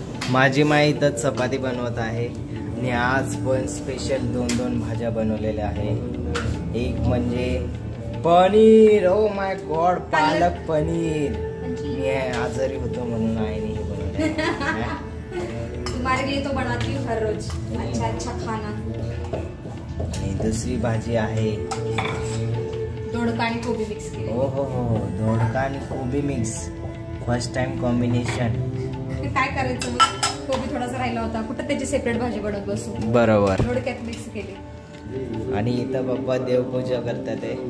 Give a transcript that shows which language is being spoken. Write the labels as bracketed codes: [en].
[mr] माझी माई इथं चपाती बनवत आहे आणि आज पण स्पेशल दोन भाज्या बनवलेल्या आहे। एक म्हणजे paneer, [en] oh my god, [mr] palak paneer. मी आजारी होतो म्हणून आईने हे बनवलं। [hi] तुम्हारे लिए तो बनाती हूँ हर रोज अच्छा खाना। [mr] आणि दुसरी भाजी आहे दोडका आणि कोबी मिक्स केले। हो, दोडका आणि कोबी मिक्स, फर्स्ट टाइम कॉम्बिनेशन। काय करायचं मग, कोबी थोडासा राहिला होता, कुठं त्याची सेपरेट भाजी बनवत बसू। बरोबर, दोडक्यात मिक्स केली। आणि इथं बाप्पा देवपूजा करतात आहे।